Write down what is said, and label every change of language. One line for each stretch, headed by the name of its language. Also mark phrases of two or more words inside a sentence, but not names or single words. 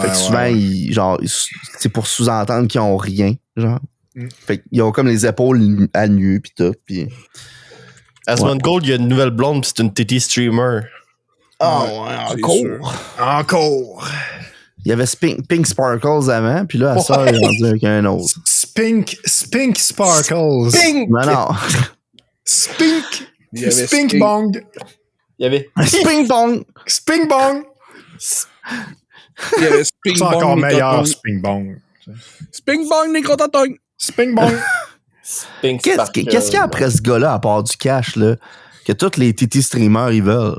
French: Fait que souvent, c'est pour sous-entendre qu'ils ont rien, genre. Fait qu'ils ont comme les épaules à nu pis tout, pis... Asmund Gold, il y a une nouvelle blonde pis c'est une TT streamer. Encore! Il y avait Pink Sparkles avant, puis là, ça, il est rendu avec un autre. Spink Sparkles. Spink! Non. Spink! Il y avait Spink Spink. Bong! Il y avait Spink Bong! Spink Bong! Il y avait Sping C'est Bong. encore meilleur, Nicoton. Spink Bong. Sping Bong, Nicoton. Spink Bong! Qu'est-ce qu'il y a après ce gars-là, à part du cash, là, que tous les TT streamers, ils veulent?